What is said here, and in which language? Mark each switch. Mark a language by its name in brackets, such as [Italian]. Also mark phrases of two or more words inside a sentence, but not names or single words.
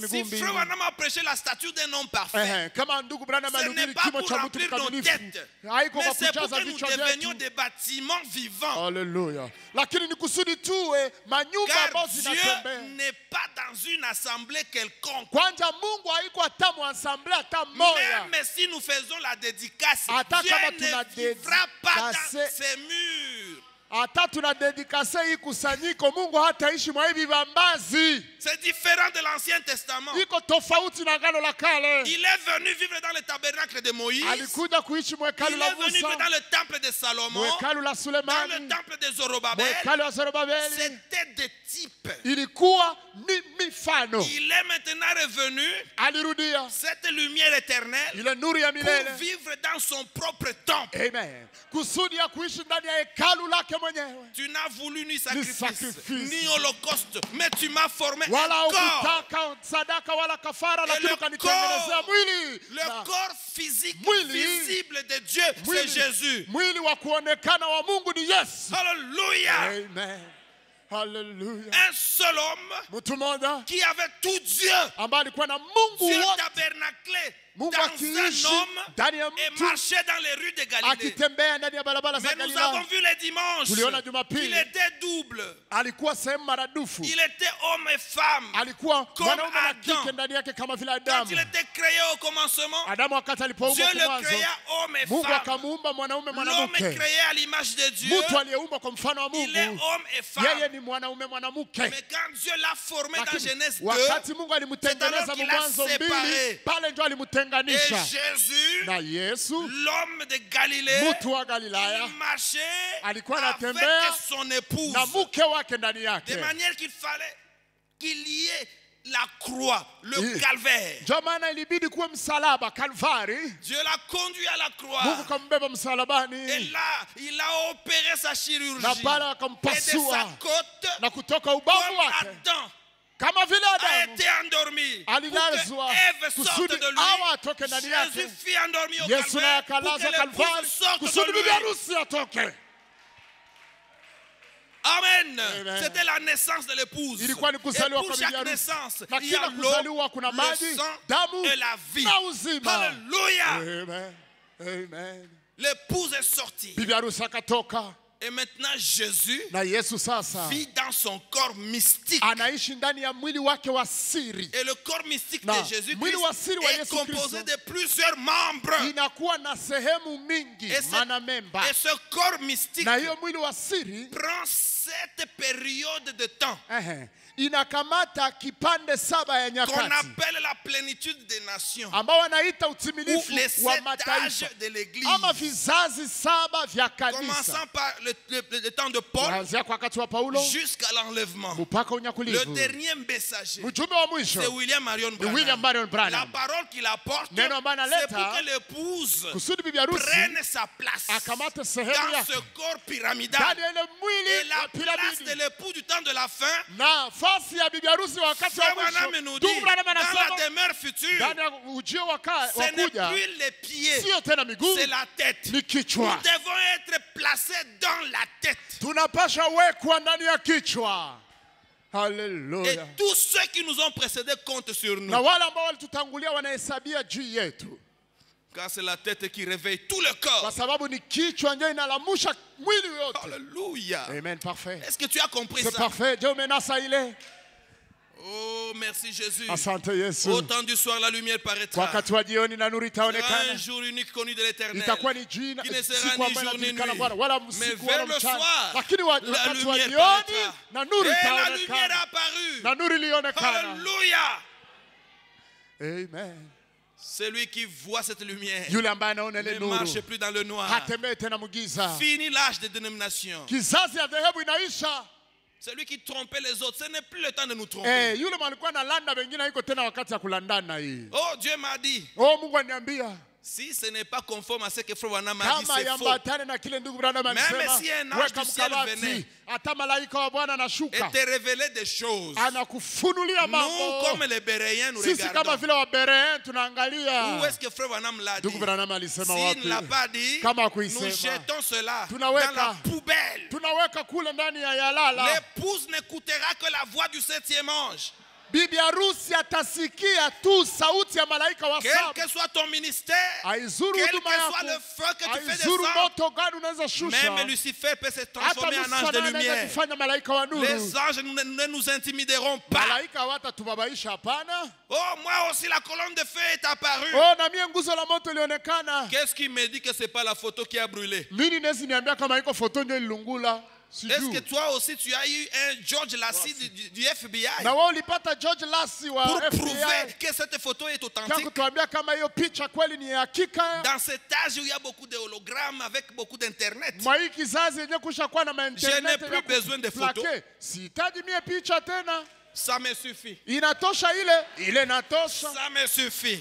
[Swahili] miguu mbili. [French] Frère Branham a prêché la stature d'un homme parfait, [Swahili] Kama ndugu Branham [French] ce n'est [Swahili] alihubiri [French] pas [Swahili] kimo [French] pour [Swahili] cha mtu [French] remplir nos [Swahili] mkamilifu, [French] têtes, [Swahili] haiko [French] mais [Swahili] kwa [French] c'est pour [Swahili] kujaza [French] que nous [Swahili] vichwa [French] devenions [Swahili] vyetu. [French] des bâtiments vivants. [Swahili] Haleluya. Lakini ni kusudi tuwe manyumba [French] Car [Swahili] ambazo [French] Dieu [Swahili] zinatembea. [French] n'est pas dans une assemblée quelconque. [Swahili] Kwanza Mungu haiko hata muassemble hata moya. [French] Même si nous faisons la dédicace, [Swahili] Hata [French] Dieu [Swahili] kama [French] ne [Swahili] tuna [French] vivra pas dans [Swahili] dédicace- [French] ces murs. [Swahili] Hata tuna dedikase hii kusanyiko, Mungu hataishi mwa hivi vibambazi. [French] C'est différent de l'Ancien Testament. [Swahili] Iko tofauti na Agano la Kale. [French] Il est venu vivre dans le tabernacle de Moïse. [Swahili] Alikuja kuishi [French] Il [Swahili] mwekalu [French] est [Swahili] la [French] venu vivre [Swahili] Musa, [French] dans le temple de Salomon, [Swahili] mwekalu la [French] dans le [Swahili] Sulemani, [French] temple de Zorobabel. [Swahili] mwekalu wa Zerubabeli. [French] C'était des types. [Swahili] Ilikuwa ni mifano. [French] Il est maintenant revenu, [Swahili] Alirudia [French] cette lumière éternelle, [Swahili] ile nuru ya [French] pour [Swahili] milele. [French] vivre dans son propre temple. [Swahili] Amen. Kusudi ya kuishi ndani ya hekalu lake mwenyewe. [French] Tu n'as voulu ni sacrifice, sacrifice. ni holocauste, mais tu m'as formé [Swahili] Wala [French] un corps. [Swahili] ukutaka sadaka wala kafara, [French] Et [Swahili] lakini [French] le [Swahili] ukanitengenezea mwili. [French] Le [Swahili] Na [French] corps physique [Swahili] Mwili. [French] visible de Dieu, c'est [Swahili] mwili, [French] Jésus. [Swahili] mwili wa kuonekana wa Mungu ni Yesu. [French] Alléluia. [Swahili] Amen. Hallelujah. [French] Un seul homme [Swahili] Mtu mmoja [French] qui avait tout Dieu. [Swahili] ambaye alikuwa na Mungu [French] Dieu [Swahili] wote, [French] tabernaclé [Swahili] Mungu [French] dans un [Swahili] akiishi [French] homme [Swahili] ndani ya [French] et [Swahili] mtu, [French] marchait dans les rues de Galilée. [Swahili] akitembea ndani ya barabara za [French] Mais nous avons [Swahili] Galilaya. [French] vu les dimanches [Swahili] Tuliona Jumapili. [French] qu'il était double. [Swahili] Alikuwa sehemu maradufu, [French] Il était homme et femme. [Swahili] alikuwa [French] Comme [Swahili] mwanaume na [French] Adam. [Swahili] kike ndani yake kama vile [French] Quand [Swahili] Adamu. [French] il était créé au commencement, [Swahili] Adamu wakati [French] Dieu [Swahili] alipoumbwa kwa [French] le [Swahili] mwanzo, [French] créa homme et [Swahili] Mungu [French] femme. [Swahili] akamuumba mwanaume [French] L'homme est [Swahili] mwanamke. [French] créé à l'image de Dieu. [Swahili] Mtu aliyeumbwa kwa mfano wa [French] Il est [Swahili] Mungu, [French] homme et femme. [Swahili] yeye ni mwanaume mwanamke. [French] Mais quand Dieu l'a formé dans [Swahili] Lakini [French] Genèse 2, [Swahili] wakati Mungu [French] c'est [Swahili] alimtengeneza [French] alors qu'il a [Swahili] Mwanzo [French] séparé. [Swahili] 2, pale ndio [French] et [Swahili] alimtenganisha [French] Jésus, [Swahili] na Yesu. [French] l'homme de Galilée, [Swahili] Mtu wa Galilaya [French] il marchait [Swahili] alikuwa [French] avec [Swahili] anatembea [French] son épouse. [Swahili] na mke wake ndani [French] De [Swahili] yake. [French] manière qu'il fallait qu'il y ait la croix, le Oui. calvaire. [Swahili] Ndio maana ilibidi kuwe msalaba Kalvari. [French] Dieu l'a conduit à la croix. [Swahili] Mungu kambeba [French] Et [Swahili] msalabani [French] là, il a opéré sa chirurgie. [Swahili] na pale [French] Et de sa [Swahili] akampasua, [French] côte, [Swahili] na kutoka ubavu [French] comme [Swahili] wake [French] Adam [Swahili] kama vile [French] a [Swahili] Adamu [French] été endormi, pour [Swahili] alilazwa [French] que Ève sorte [Swahili] kusudi [French] de lui, [Swahili] Hawa atoke ndani yake. [French] Jésus fut endormi au [Swahili] Yesu naye [French] calvaire pour que [Swahili] akalazwa [French] l'épouse [Swahili] Kalvari [French] sorte [Swahili] kusudi [French] de [Swahili] bibi [French] lui. [Swahili] harusi atoke. [French] Amen. [Swahili] Amen. [French] C'était la naissance de l'épouse. [Swahili] Ilikuwa ni [French] Et [Swahili] kuzaliwa [French] pour [Swahili] kwa bibi [French] chaque [Swahili] harusi. [French] naissance, [Swahili] Na [French] il y a [Swahili] kila [French] l'eau, [Swahili] kuzaliwa kuna [French] le [Swahili] maji, [French] sang [Swahili] damu [French] et la vie. [Swahili] na uzima. [French] Alléluia. [Swahili] Amen. Amen. [French] L'épouse est sortie. [Swahili] Bibi harusi akatoka [French] Et maintenant, Jésus [Swahili] na Yesu sasa [French] vit dans son corps mystique. [Swahili] anaishi ndani ya mwili wake wa siri. [French] Et le corps mystique [Swahili] Na, [French] de Jésus [Swahili] mwili wa siri wa [French] est [Swahili] Yesu [French] composé [Swahili] Kristo [French] de plusieurs membres. [Swahili] inakuwa na sehemu mingi, [French] Et, [Swahili] maana memba. [French] et ce corps mystique [Swahili] Na hiyo mwili wa siri [French] prend cette période de temps [Swahili] inakamata kipande 7 ya [French] qu'on [Swahili] nyakati [French] appelle la plénitude des nations, [Swahili] ambao wanaita [French] ou [Swahili] utimilifu [French] les [Swahili] wa [French] 7 [Swahili] mataifa [French] âges de l'église. [Swahili] ama vizazi 7 vya kanisa. [French] Commençant par le temps de Paul [Swahili] kuanzia kwa wakati wa Paulo [French] jusqu'à l'enlèvement. [Swahili] mpaka [French] Le [Swahili] unyakulivu. [French] dernier messager, [Swahili] Mjumbe wa mwisho [French] c'est William Marion [Swahili] ni William Marion [French] Branham. La [Swahili] Branham. [French] parole qu'il apporte, [Swahili] Neno ambayo [French] c'est [Swahili] analeta [French] pour que l'épouse [Swahili] kusudi bibi harusi [French] prenne sa place [Swahili] akamate sehemu [French] dans [Swahili] yake [French] ce corps pyramidal. [Swahili] ndani ya ile [French] Et [Swahili] mwili [French] la [Swahili] wa [French] place de [Swahili] piramidi. [French] l'époux du temps de la fin, [Swahili] Nafasi ya bibi harusi wakati wa [French] Frère Branham [Swahili] mwisho. [French] nous dit, [Swahili] Ndugu Branham [French] dans la [Swahili] anasema [French] demeure future, [Swahili] ndani ya ujio wa [French] ce n'est [Swahili] kuja [French] plus les pieds, [Swahili] sio tena miguu, [French] c'est la tête. [Swahili] ni [French] Nous [Swahili] kichwa. [French] devons être placés dans la tête. [Swahili] Tunapasha wekwa ndani ya kichwa. [French] Et [Swahili] Haleluya. [French] tous ceux qui nous ont précédés comptent sur nous. [Swahili] Na wale ambao walitutangulia wanahesabia juu yetu, [French] Car c'est la tête qui réveille tout le corps. [Swahili] kwa sababu ni kichwa ndio inalamusha mwili yote. [French] Alléluia. Amen, parfait. Est-ce que tu as compris C'est ça? parfait. Je [Swahili] umenasa ile. [French] Oh, merci Jésus. [Swahili] Asante Yesu. [French] Au temps du soir, la lumière [Swahili] Kwa [French] paraîtra. [Swahili] wakati wa jioni na nuru [French] Ce sera un [Swahili] itaonekana. [French] jour unique connu de l'Éternel. [Swahili] Itakuwa ni jina [French] Qui ne sera [Swahili] siku [French] ni [Swahili] ambayo [French] jour ni [Swahili] inajulikana [French] nuit. [Swahili] Bwana, wala [French] Mais [Swahili] usiku [French] vers [Swahili] wala [French] le [Swahili] mchana. [French] soir, [Swahili] Lakini [French] la [Swahili] wakati wa [French] lumière [Swahili] jioni [French] paraîtra. [Swahili] na nuru [French] Et la lumière [Swahili] itaonekana. [French] est apparue. [Swahili] Na nuru ilionekana. [French] Alléluia. [Swahili] Amen. [French] Celui qui voit cette lumière [Swahili] Yule ambaye anaona ile [French] ne [Swahili] nuru [French] marche plus dans le noir. [Swahili] hatembei tena mugiza. [French] Fini l'âge des dénominations. [Swahili] Kizazi ya dhehebu inaisha. [French] Celui qui trompait les autres, ce n'est plus le temps de nous tromper. [Swahili] Yule alikuwa analanda wengine, haiko tena wakati ya kulandana hii. [French] Oh, Dieu m'a dit, [Swahili] Oh, Mungu aniambia [French] si ce n'est pas conforme à ce que Frère Branham a dit, [Swahili] kama [French] c'est faux. [Swahili] yambatane na kile ndugu Branham alisema, [French] si un ange [Swahili] weka [French] du ciel [Swahili] mkabati, [French] venait [Swahili] hata malaika wa Bwana [French] Et [Swahili] anashuka [French] te révéler des choses. [Swahili] anakufunulia [French] Nous, [Swahili] mambo. [French] comme les Béréens, nous [Swahili] Sisi kama [French] regardons. [Swahili] vile Waberean [French] Où [Swahili] tunaangalia. [French] est-ce que Frère Branham l'a dit? [Swahili] Ndugu Branham alisema [French] S'il ne l'a [Swahili] wapi? [French] pas dit, [Swahili] Kama [French] nous [Swahili] hakuisema, [French] jetons cela dans [Swahili] tunaweka [French] la poubelle. [Swahili] tunaweka kule ndani ya yalala. [French] L'épouse n'écoutera que la voix du septième ange. [Swahili] Bibi harusi atasikia tu sauti ya malaika wa [French] Quel [Swahili] saba. [French] que soit ton ministère, [Swahili] Aizuru [French] quel [Swahili] huduma [French] que soit le [Swahili] yako, [French] feu que tu fais [Swahili] aizuru [French] descendre, [Swahili] moto gani unaweza shusha. [French] même Lucifer peut se [Swahili] Hata [French] transformer en ange de [Swahili] Lucifer anaweza [French] lumière. [Swahili] kufanya malaika wa nuru. [French] Les anges ne nous intimideront pas. [Swahili] Malaika hawatatubabaisha, hapana. [French] Oh, moi aussi la colonne de feu est apparue. [Swahili] Oh, na mie nguzo la moto ilionekana. [French] Qu'est-ce qui me dit que ce n'est pas la photo qui a brûlé? [Swahili] Mimi nezi niambia kama iko foto ndio ilungula. [French] Est-ce que toi aussi tu as eu un George Lassie du FBI [Swahili] Na wewe ulipata George Lassie wa [French] pour [Swahili] FBI [French] prouver que cette photo est [Swahili] kwa [French] authentique? [Swahili] kutuambia kama hiyo picha kweli ni hakika. [French] Dans cet âge où il y a beaucoup de hologrammes avec beaucoup d'internet, [Swahili] Mwa hii kizazi yenye kushakuwa na [French] je [Swahili] internet. [French] n'ai plus besoin de photos. [Swahili] Sihitaji mie picha tena. [French] Ça me suffit. [Swahili] Inatosha ile inatosha. [French] Ça me suffit.